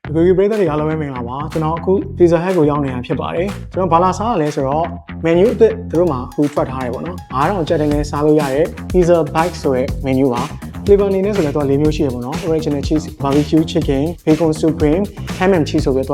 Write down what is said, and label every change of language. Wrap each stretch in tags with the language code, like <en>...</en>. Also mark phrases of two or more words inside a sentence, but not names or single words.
<my>Google Play တွေအားလုံးပဲမင်္ဂလာပါကျွန်တော်အခု Pizza Hut ကိုရောက်နေတာဖြစ်ပါတယ်ကျွန်တော်ဘာလာစားရလဲဆိုတော့ menu အသစ်သူတို့မှာအခုထွက်ထားတယ်ပေါ့နော်9000ကျပ်တိုင်းနဲ့စားလို့ရ တဲ့ Pizza Bite ဆိုတဲ့ menu ပါ flavor အနေနဲ့ဆိုလည်းသူက၄မျိုးရှိရပေါ့နော်</my> <en>original cheese barbecue chicken bacon supreme ham and cheese</en> <my>ဆိုပြီး</my>